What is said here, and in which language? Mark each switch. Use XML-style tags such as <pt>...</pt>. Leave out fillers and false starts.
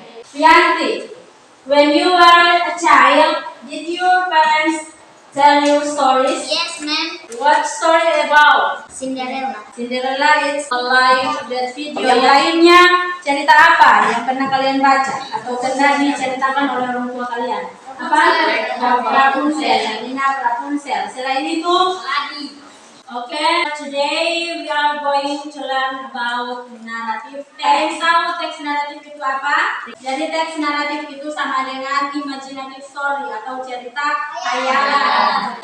<en>Priyanti, when you were a child, did your parents tell you stories? Yes, ma'am. What story about? Cinderella. Cinderella is like that video.</en> <id>Yang lainnya cerita apa yang pernah kalian baca atau pernah diceritakan oleh orang tua kalian? Apa? Rapunzel. Ini Rapunzel. Selain itu,</id> <en>okay, today we are going to learn about narrative text.</en> <id>Kalian tahu teks naratif itu apa? Jadi teks naratif itu sama dengan</id> <en>imaginative story</en> <id>atau cerita khayalan.</id>